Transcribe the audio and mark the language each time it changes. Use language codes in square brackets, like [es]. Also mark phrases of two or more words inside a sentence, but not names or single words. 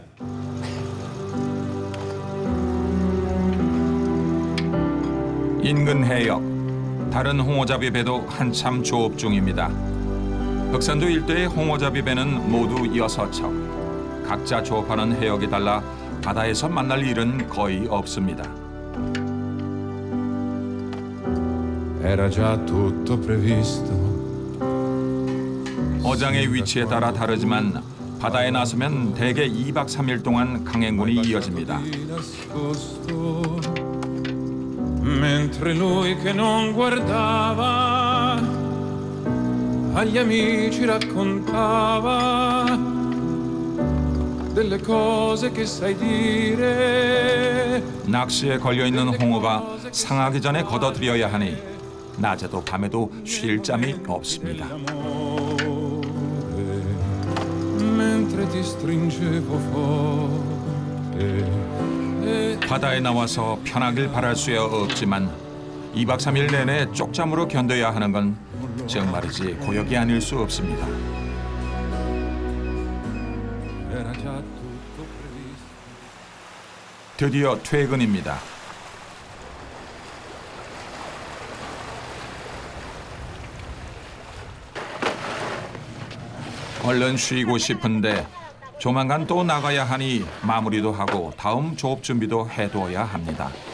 [ko] 인근 해역, 다른 홍어잡이 배도 한참 조업 중입니다. 흑산도 일대의 홍어잡이 배는 모두 6척. 각자 조업하는 해역이 달라 바다에서 만날 일은 거의 없습니다. [it] Era già tutto previsto. [ko] 어장의 위치에 따라 다르지만 바다에 나서면 대개 2박 3일 동안 강행군이 이어집니다. [it] Mentre lui che non guardava agli amici raccontava delle cose che sai dire. [ko] 낚시에 걸려있는 홍어가 상하기 전에 걷어들여야 하니 낮에도 밤에도 쉴 잠이 없습니다. [it] Mentre ti stringevo forte. [ko] 바다에 나와서 편하길 바랄 수야 없지만 2박 3일 내내 쪽잠으로 견뎌야 하는 건 정말이지 고역이 아닐 수 없습니다. [it] era già tutto previsto. [ko] 드디어 퇴근입니다. 얼른 쉬고 싶은데 조만간 또 나가야 하니 마무리도 하고 다음 조업 준비도 해둬야 합니다.